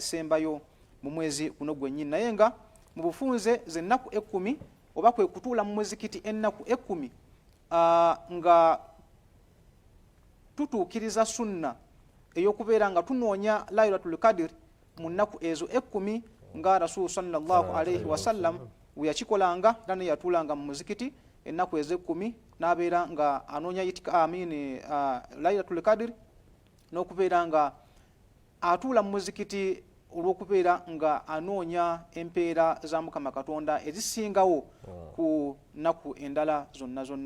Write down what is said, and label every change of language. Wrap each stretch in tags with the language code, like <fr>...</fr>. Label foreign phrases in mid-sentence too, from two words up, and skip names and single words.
<lg>zisembayo mu mwezi guno gwennyini naye nga mu bufunze z'ennaku 10 oba kwe kutuula mu muzikiti ennaku 10 nga tutuukiriza sunna ey'okubeera nga tunoonya</lg> <ar>ليلة القدر</ar> <lg>mu nnaku ezo 10 nga</lg> <ar>رسول صلى الله عليه وسلم</ar> <lg>we yakikolanga era ne yatuulanga mu muzikiti ennaku ezo 10 n'abeera nga anoonya</lg> <ar>ليلة القدر</ar> <lg>n'okubeera nga atuula mu muzikiti olw'okubeera nga anoonya empeera za Mukama Katonda ezisingawo ku nnaku endala zonna.</lg>